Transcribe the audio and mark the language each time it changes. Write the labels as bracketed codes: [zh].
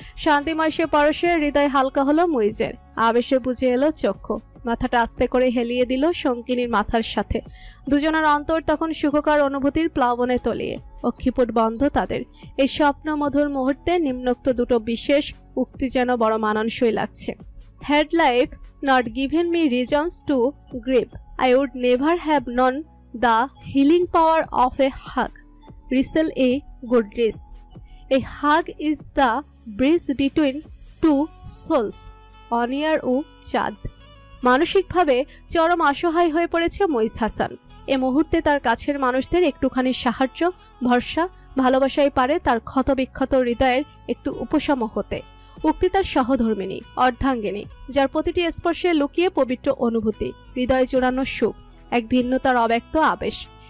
[bn] শান্তিময় সে পরশে হৃদয় হালকা হলো মুইজের। আবেশে বুঝে এলো চক্ষু। মাথাটা আস্তে করে হেলিয়ে দিল শঙ্কিনীর মাথার সাথে। দুজনের অন্তর তখন সুখকর অনুভূতির প্লাবনে তলিয়ে। অক্ষিপুট বন্ধ তাদের। এই স্বপ্ন মধুর মুহূর্তে নিম্নোক্ত দুটো বিশেষ উক্তি যেন বড় মানানসই লাগছে। [en] Had life not given me reasons to grieve, I would never have known the healing power of a hug. Wrestle a good race. A hug is the bridge between two souls. [bn] অনিয়ার ও চাঁদ। মানসিকভাবে চরম অসহায় হয়ে পড়েছে মুইজ হাসান। এ মুহূর্তে তার কাছের মানুষদের একটুখানি সাহায্য, ভরসা, ভালোবাসাই পারে তার ক্ষতবিক্ষত হৃদয়ের একটু উপশম হতে। উক্তি তার সহধর্মিণী, অর্ধাঙ্গিনী, যার প্রতিটি স্পর্শে লুকিয়ে পবিত্র অনুভূতি, হৃদয় জোড়ানো সুখ, এক ভিন্নতার অব্যক্ত আবেশ।